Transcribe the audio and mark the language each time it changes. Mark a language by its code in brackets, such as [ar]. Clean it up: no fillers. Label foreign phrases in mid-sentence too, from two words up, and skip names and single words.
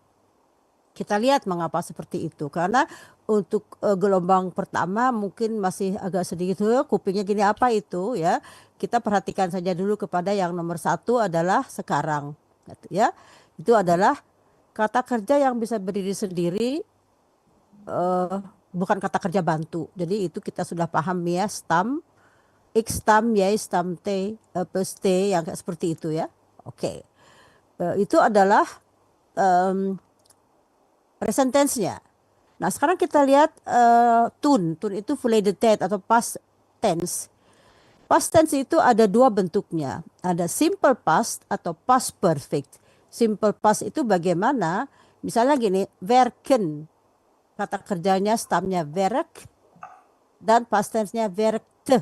[id] Kita lihat mengapa seperti itu. Karena untuk gelombang pertama mungkin masih agak sedikit kupingnya gini apa itu ya. Kita perhatikan saja dulu kepada yang nomor satu adalah sekarang. Ya, itu adalah kata kerja yang bisa berdiri sendiri, bukan kata kerja bantu. Jadi itu kita sudah paham ya, [nl] stam, x stam, y stam, [id] t plus t yang kayak seperti itu ya. Oke. Itu adalah [en] present tense- [id] nya. Nah sekarang kita lihat tun itu [nl] verleden tijd [id] atau [en] past tense. Past tense [id] itu ada dua bentuknya. Ada [en] simple past [id] atau [en] past perfect. Simple past [id] itu bagaimana? Misalnya gini, werken. Kata kerjanya stamnya werk. Dan [en] past tense- [id] nya werkte.